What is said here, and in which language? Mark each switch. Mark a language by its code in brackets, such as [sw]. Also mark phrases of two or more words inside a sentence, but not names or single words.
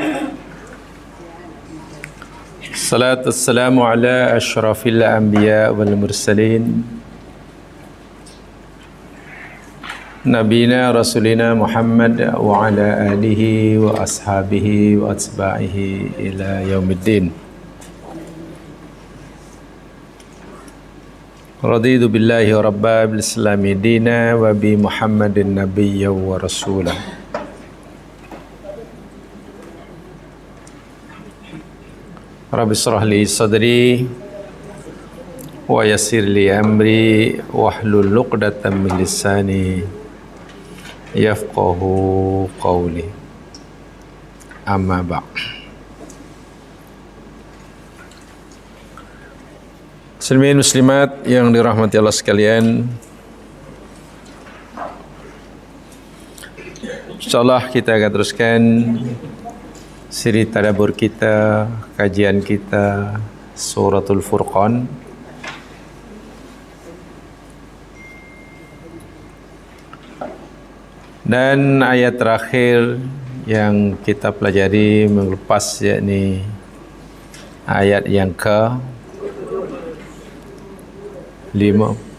[ar] الصلاة والسلام على أشرف الأنبياء والمرسلين نبينا ورسولنا محمد وعلى آله وأصحابه وأتباعه إلى يوم الدين. رضيت بالله ربا وبالإسلام دينا وبمحمد نبيا ورسولا. رب اشرح لي صدري ويسر لي أمري واحلل عقدة من لساني يفقهوا قولي. أما بعد. [ms] Muslimin muslimat yang dirahmati Allah sekalian, insyaallah kita akan teruskan siri tadabbur kita, kajian kita Suratul Furqan. Dan ayat terakhir yang kita pelajari minggu lepas, yakni ayat yang ke 52.